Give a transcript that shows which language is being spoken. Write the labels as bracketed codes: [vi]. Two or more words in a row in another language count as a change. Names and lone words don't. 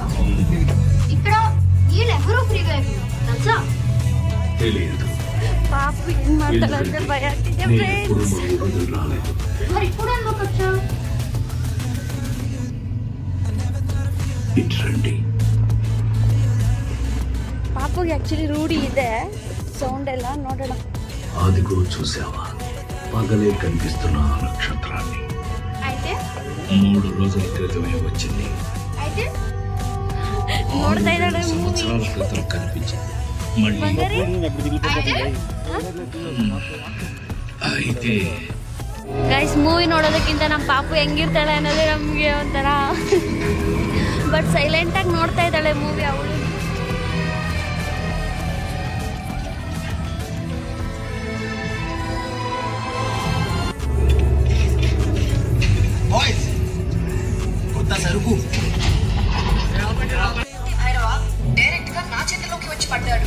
[kn] ಪಾಪು ಏನ್ ಮಾಡ್ತಾಳೆ ಅಂದ್ರೆ ಭಯ ಆಗ್ತಿದೆ ಫ್ರೆಂಡ್ಸ್. ಇಟ್ರಂಡಿ. ಪಾಪುಗೆ ಆಕ್ಚುಲಿ ರೂಢಿ ಇದೆ [te] సౌండ్ ఎలా [kn] ನೋಡೋಣ. [te] అదిగో చూసావా, పగలే కనిపిస్తున్న నక్షత్రాన్ని. అయితే 3 రోజుల క్రితమే వచ్చింది. [kn] అయితే ನೋಡ್ತಾ ಇದ್ದಾಳೆ. [te] సంవత్సరాల క్రితం కనిపించింది. మళ్ళీ అయితే [kn] ಗೈಸ್ ಮೂವಿ ನೋಡೋದಕ್ಕಿಂತ ನಮ್ಮ ಪಾಪು ಹೆಂಗಿರ್ತಾಳೆ ಅನ್ನೋದೇ ನಮಗೆ ಒಂಥರ. ಬಟ್ ಸೈಲೆಂಟಾಗಿ ನೋಡ್ತಾ ಇದ್ದಾಳೆ ಮೂವಿ ಅವಳು. [te] కొత్త సరుకు డైరెక్ట్ గా నా చేతిలోకి వచ్చి పడ్డాడు.